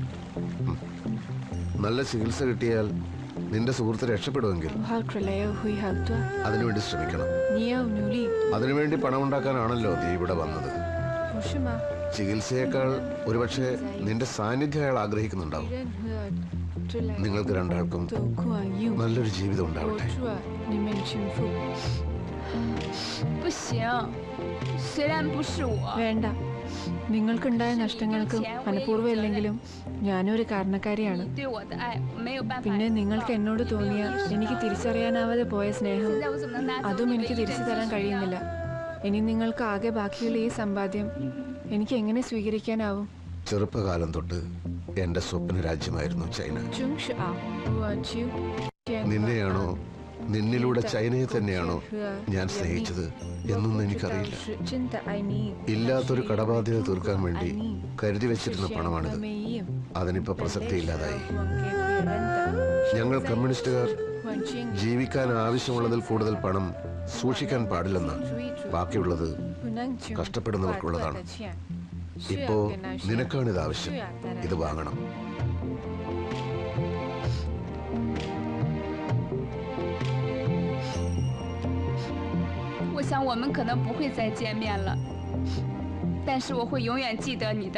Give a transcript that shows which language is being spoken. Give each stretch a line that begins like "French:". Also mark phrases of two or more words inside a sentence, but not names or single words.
Malayalam: നല്ല ചികിത്സ കിട്ടിയാൽ നിന്റെ സുഹൃത്ത് രക്ഷപ്പെടുമെങ്കിൽ അതിനുവേണ്ടി ശ്രമിക്കണം. അതിനുവേണ്ടി പണം ഉണ്ടാക്കാനാണല്ലോ നീ ഇവിടെ വന്നത്. ചികിത്സയേക്കാൾ ഒരുപക്ഷെ നിന്റെ സാന്നിധ്യം അയാൾ ആഗ്രഹിക്കുന്നുണ്ടാവും. നിങ്ങൾക്ക് രണ്ടാൾക്കും നല്ലൊരു ജീവിതം ഉണ്ടാവട്ടെ.
Chinese: 不行，虽然不是我，
Malayalam: വേണ്ട, നിങ്ങൾക്കുണ്ടായ നഷ്ടങ്ങൾക്ക് മനഃപൂർവ്വം ഇല്ലെങ്കിലും ഞാനും ഒരു കാരണക്കാരിയാണ്.
Chinese: 对我的爱没有办法。
Malayalam: പിന്നെ നിങ്ങൾക്ക് എന്നോട് തോന്നിയ എനിക്ക് തിരിച്ചറിയാനാവാതെ പോയ സ്നേഹം
Chinese: 现在我怎么能拿走
Malayalam: അതും
Chinese: 你唯
Malayalam: എനിക്ക്
Chinese: 一的
Malayalam: തിരിച്ചു തരാൻ
Chinese: 真心
Malayalam: കഴിയുന്നില്ല. 啊？ ഇനി നിങ്ങൾക്ക് ആകെ ബാക്കിയുള്ള ഈ സമ്പാദ്യം എനിക്ക് എങ്ങനെ സ്വീകരിക്കാനാവും? ചെറുപ്പകാലം തൊട്ട് എന്റെ സ്വപ്ന രാജ്യമായിരുന്നു ചൈന. നിന്നെയാണോ നിന്നിലൂടെ ചൈനയെ തന്നെയാണോ ഞാൻ സ്നേഹിച്ചത് എന്നൊന്നും എനിക്കറിയില്ല. ഇല്ലാത്തൊരു കടബാധ്യത തീർക്കാൻ വേണ്ടി കരുതി വെച്ചിരുന്ന പണമാണിത്. അതിനിപ്പോ പ്രസക്തിയില്ലാതായി. ഞങ്ങൾ കമ്മ്യൂണിസ്റ്റുകാർ ജീവിക്കാൻ ആവശ്യമുള്ളതിൽ കൂടുതൽ പണം സൂക്ഷിക്കാൻ പാടില്ലെന്ന്. ബാക്കിയുള്ളത് കഷ്ടപ്പെടുന്നവർക്കുള്ളതാണ്. ഇപ്പോ നിനക്കാണിത് ആവശ്യം. ഇത് വാങ്ങണം.
Chinese: 我想我们可能不会再见面了，但是我会永远记得你的。